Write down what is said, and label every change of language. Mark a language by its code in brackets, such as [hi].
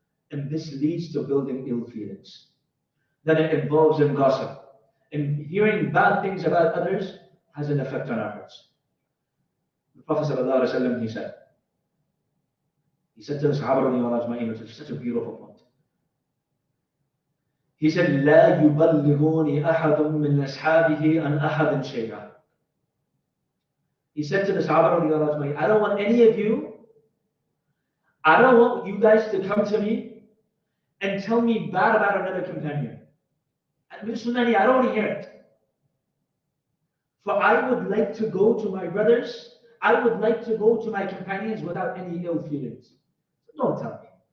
[en] And this leads to building ill feelings. Then it involves in gossip. And hearing bad things about others has an effect on our hearts. The Prophet ﷺ, he said to the Sahaba, which is such a beautiful point. He said, [ar] لا يبلغوني أحد من أصحابه عن أحد شيئا. [en] He said to the Sahaba, I don't want any of you, I don't want you guys to come to me and tell me bad about another companion. I don't want to hear it. For I would like to go to my brothers, I would like to go to my companions without any ill feelings. Don't tell me.